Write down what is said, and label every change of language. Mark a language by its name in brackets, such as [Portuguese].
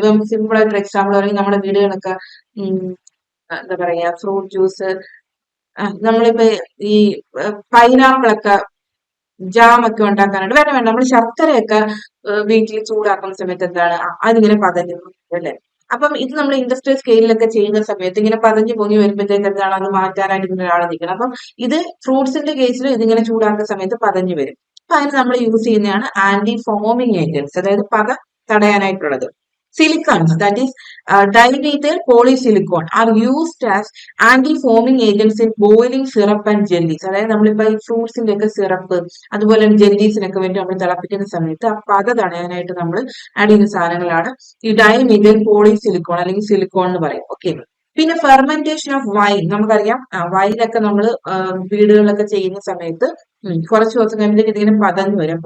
[Malayalam] ഇപ്പം സിമ്പിൾ ആയിട്ട് എക്സാമ്പിൾ പറയും, നമ്മുടെ വീടുകളൊക്കെ എന്താ പറയാ, ഫ്രൂട്ട് ജ്യൂസ് നമ്മളിപ്പോ ഈ പൈനാപ്പിൾ ഒക്കെ ജാം ഒക്കെ ഉണ്ടാക്കാനായിട്ട് വേണ്ട വേണ്ട നമ്മൾ ശർക്കരയൊക്കെ വീട്ടിൽ ചൂടാക്കുന്ന സമയത്ത് എന്താണ് അതിങ്ങനെ പതഞ്ഞു അല്ലെ. അപ്പം ഇത് നമ്മൾ ഇൻഡസ്ട്രിയൽ സ്കെയിലൊക്കെ ചെയ്യുന്ന സമയത്ത് ഇങ്ങനെ പതഞ്ഞു പൊങ്ങി വരുമ്പോഴത്തേക്ക് എന്താണ് അത് മാറ്റാനായിട്ട് ഇങ്ങനെ ഒരാൾ നിൽക്കണം. അപ്പം ഇത് ഫ്രൂട്ട്സിന്റെ കേസിൽ ഇതിങ്ങനെ ചൂടാക്കുന്ന സമയത്ത് പതഞ്ഞു വരും. അപ്പൊ അതിന് നമ്മൾ യൂസ് ചെയ്യുന്നതാണ് ആന്റി ഫോമിംഗ് ഏജൻസ്, അതായത് പത തടയാനായിട്ടുള്ളത്. [English] Silicons, that is dimethyl polysilicon, are used as anti-foaming agents in boiling syrup and jellies. [Malayalam] അതായത് നമ്മളിപ്പോ ഈ ഫ്രൂട്ട്സിന്റെ ഒക്കെ സിറപ്പ് അതുപോലെ ജെല്ലീസിനൊക്കെ വേണ്ടി നമ്മൾ തിളപ്പിക്കുന്ന സമയത്ത് ആ പത തടയാനായിട്ട് നമ്മൾ ആഡ് ചെയ്യുന്ന സാധനങ്ങളാണ് ഈ ഡൈമെഥൈൽ പോളിസിലിക്കോൺ അല്ലെങ്കിൽ സിലിക്കോൺ എന്ന് പറയും. ഓക്കെ. പിന്നെ ഫെർമെന്റേഷൻ ഓഫ് വൈൻ, നമുക്കറിയാം വൈനൊക്കെ നമ്മൾ വീടുകളിലൊക്കെ ചെയ്യുന്ന സമയത്ത് കുറച്ച് ദിവസം കഴിയുമ്പോഴത്തേക്ക് ഇതിങ്ങനെ പതഞ്ഞു വരും.